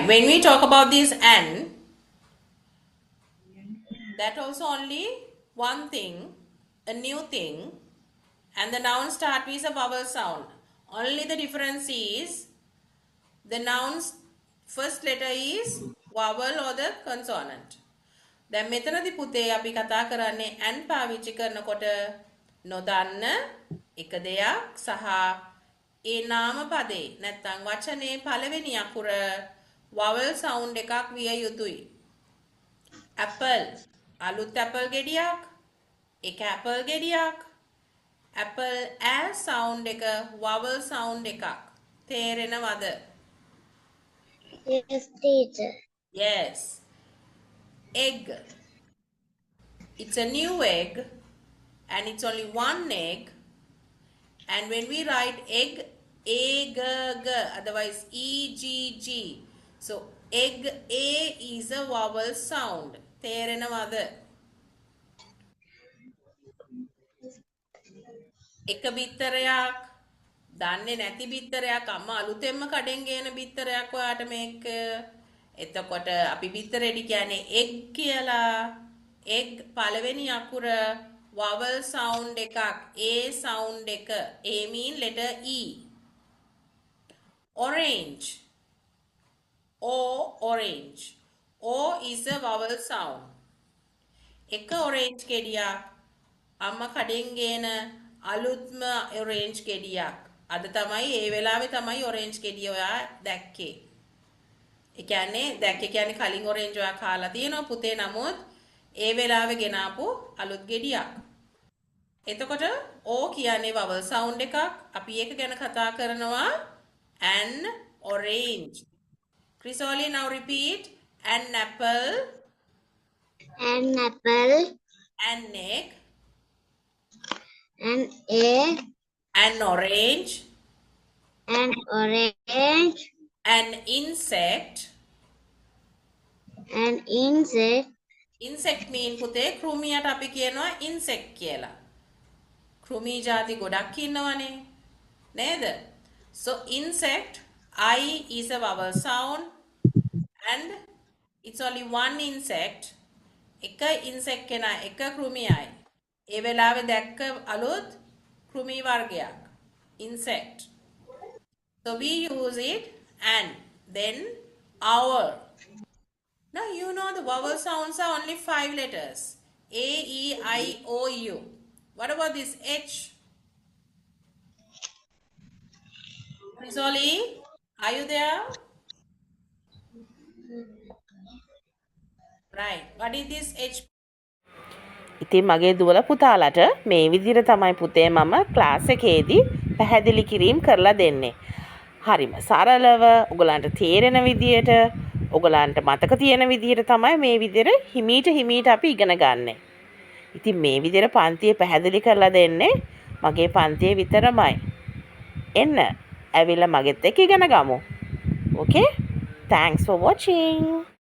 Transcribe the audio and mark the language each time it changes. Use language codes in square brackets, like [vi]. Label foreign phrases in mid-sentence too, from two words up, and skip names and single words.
[en] When we talk about this and, that also only one thing, a new thing, and the noun start with a vowel sound. Only the difference is the noun's first letter is vowel or the consonant. [si] දැන් මෙතනදී පුතේ අපි කතා කරන්නේ and පාවිච්චි කරනකොට නොදන්න එක දෙයක් සහ ඒ නාම පදේ නැත්නම් වචනේ පළවෙනි අකුර [en] vowel sound [si] එකක් විය යුතුයි. apple අලුත් apple ගෙඩියක් එක apple ගෙඩියක් [en] apple a sound [si] එක [en] vowel sound [si] එකක් තේරෙනවද? [en] Yes, teacher. Yes. Egg. It's a new egg and it's only one egg. And when we write egg, A-G-G, otherwise E-G-G. So egg, A is a vowel sound. [si] තේරෙනවද? එක බිත්තරයක් දන්නේ නැති බිත්තරයක් අම්මා අලුතෙන්ම කඩෙන් ගේන බිත්තරයක් ඔයාට මේක. එතකොට අපි බිත්තරෙදි කියන්නේ egg කියලා. egg පළවෙනි අකුර [en] vowel sound [si] එකක් [en] a sound [si] එක. [en] a mean letter e. orange orange. o is a vowel sound. [si] එක orange ගෙඩියක් අම්මා කඩෙන් ගේන අලුත්ම orange ගෙඩියක්. අද තමයි ඒ වෙලාවේ තමයි orange ගෙඩිය ඔයා දැක්කේ. ඒ කියන්නේ දැක්කේ කියන්නේ කලින් orange ඔයා කාලා තියෙනවා පුතේ නමුත් ඒ වෙලාවේ ගෙනාපු අලුත් ගෙඩියක්. එතකොට o කියන්නේ [en] vowel sound [si] එකක්. අපි ඒක ගැන කතා කරනවා [en] an orange. Chrysoli now repeat an apple. An apple. An egg. An egg. An orange. An orange. An insect. An insect. insect mean [si] පුතේ කෘමියට අපි කියනවා insect කියලා. කෘමි ಜಾති ගොඩක් ඉන්නවනේ. නේද? [en] So insect I is a vowel sound and it's only one insect. [si] එක insect කෙනා එක කෘමියයි. ඒ වෙලාවේ දැක්ක අලුත් කෘමි වර්ගයක්. [en] insect. So we use it and then our. Now you know the vowel sounds are only 5 letters. A, E, I, O, U. What about this H? Rizoli, are you there? Right. What is this H? [si] ඉතින් මගේ දුවල පුතාලට මේ විදිහට තමයි පුතේ මම ක්ලාස් එකේදී පැහැදිලි කිරීම කරලා දෙන්නේ. හරිම සරලව ඔයගලන්ට තේරෙන විදියට ඔයගලන්ට මතක තියෙන විදියට තමයි මේ විදියට හිමීට අපි ඉගෙන ගන්නෙ. ඉතින් මේ විදියට පන්තිය පැහැදිලි කරලා දෙන්නේ මගේ පන්තියේ විතරමයි. එන්න ඇවිල්ලා මගෙත් එක්ක ඉගෙන ගමු. [en] Okay? Thanks for watching.